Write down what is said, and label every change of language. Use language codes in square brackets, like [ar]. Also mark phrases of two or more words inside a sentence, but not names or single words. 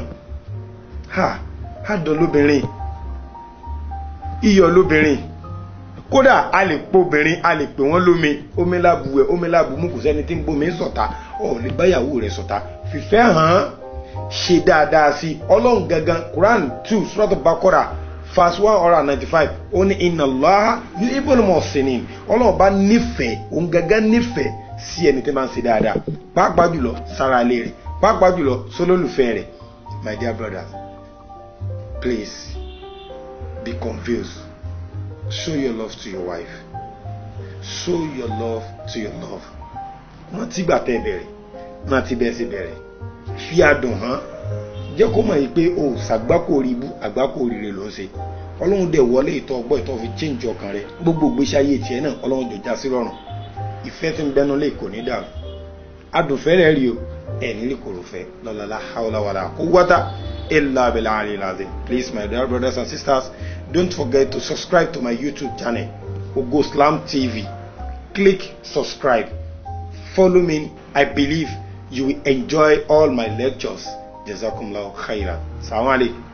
[yo] Ha dán lóbìnrin. Iyọ̀ lóbìnrin. Kódà a lè po obìnrin a lè pè wọ́n lómi omi lábu ẹ̀ omi lábu mú kò sẹ́ni tí ń gbómi sọ̀tá ọ̀ lè báyàwó rẹ̀ sọ̀tá fìfẹ́ hàn ṣe dáadáa sí Ọlọ́run gangan Quran 2 Surah Al-Baqarah verse 195 ó ní [ar] إن الله يحب المحسنين. [yo] Ọlọ́run bá nífẹ̀ẹ́ òun gangan nífẹ̀ẹ́ sí ẹni tí máa ń ṣe dáadáa pàápàá jùlọ sára ilé rẹ̀ pàápàá jùlọ sólólùfẹ́ rẹ̀. [en] My dear brothers, please be confused. Show your love to your wife. Show your love to your love. [yo] Rántí gbà tẹ́ bẹ̀rẹ̀, rántí bẹ́ẹ̀ sì bẹ̀rẹ̀. Fi adùn hàn. Jẹ́ kó mọ̀ yìí pé o ṣàgbákò orí ibú, àgbákò oríire ló ń ṣe. Ọlọ́run dẹ̀ wọlé ìtọ́ ọgbọ́ ìtọ́ fi change ọkàn rẹ̀. Gbogbo ìgbésí ayé tiẹ̀ náà Ọlọ́run jò já sí rọrùn. Ìfẹ́ tí ń bẹnu lé kò ní dàrú. Adùnfẹ́ rẹ̀ rí o, ẹ̀ nílé kòrò fẹ́. [ar] لا حول ولا قوة إلا بالله العظيم. [en] Please, my dear brothers and sisters, don't forget to subscribe to my YouTube channel, Ogo Islam TV. Click subscribe. Follow me. I believe you will enjoy all my lectures. [ar] جزاكم الله خيرا. السلام عليكم.